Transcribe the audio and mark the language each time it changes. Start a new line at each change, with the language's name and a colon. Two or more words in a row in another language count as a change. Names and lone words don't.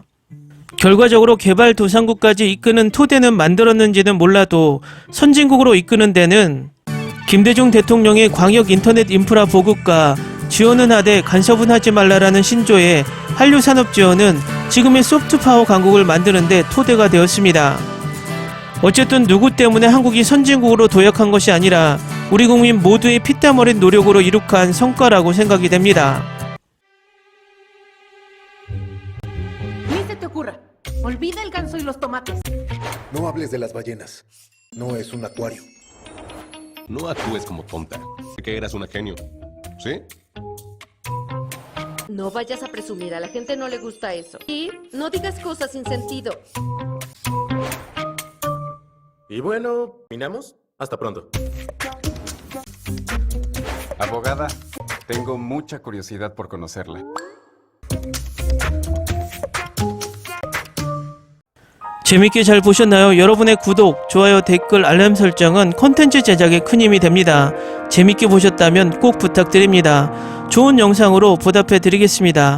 Korean: 결과적으로 개발도상국까지 이끄는 토대는 만들었는지는 몰라도 선진국으로 이끄는 데는 김대중 대통령의 광역 인터넷 인프라 보급과 지원은 하되 간섭은 하지 말라라는 신조의 한류산업 지원은 지금의 소프트파워 강국을 만드는 데 토대가 되었습니다. 어쨌든 누구 때문에 한국이 선진국으로 도약한 것이 아니라 우리 국민 모두의 피땀 어린 노력으로 이룩한 성과라고 생각이 됩니다.
Spanish: Ni se te ocurra. Olvida el ganso y los tomates. No hables de las ballenas. No es un acuario. No actúes como tonta. Sé que eras una genio. ¿Sí? No vayas a presumir, a la gente no le gusta eso. Y no digas cosas sin sentido. Y bueno, ¿terminamos? Hasta pronto. Abogada, tengo mucha curiosidad por conocerla.
Korean: 재밌게 잘 보셨나요? 여러분의 구독, 좋아요, 댓글, 알람 설정은 콘텐츠 제작에 큰 힘이 됩니다. 재밌게 보셨다면 꼭 부탁드립니다. 좋은 영상으로 보답해 드리겠습니다.